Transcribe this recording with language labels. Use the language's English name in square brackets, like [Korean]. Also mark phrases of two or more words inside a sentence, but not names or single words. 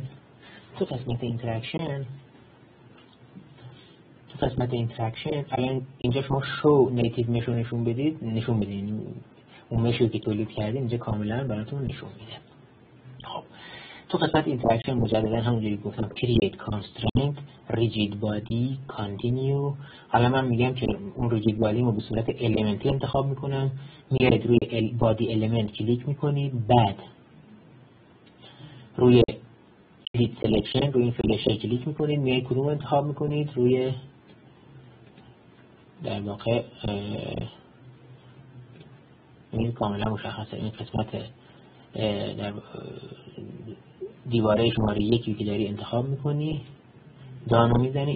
[Persian] تو قسمت اینتراکشن الان اینجا شما [English] show native mesh [Persian] رو نشون بدین اون مشی که تولید کردین اینجا کاملا براتون نشون میده. خب تو قسمت اینتراکشن مجددا همونجوری گفتم [English] create constraint rigid body continue. [Persian] حالا من میگم که اون [English] rigid body [Persian] رو به صورت المنتی انتخاب میکنم. میارید روی [English] body element [Persian] کلیک میکنید، بعد روی [English] edit selection [Persian] روی این فلشه کلیک میکنید، میارید کدوم انتخاب میکنید؟ روی در واقع این کاملا مشخصه این قسمت در دیواره شماره 1 که داری انتخاب میکنی، دانو میزنی.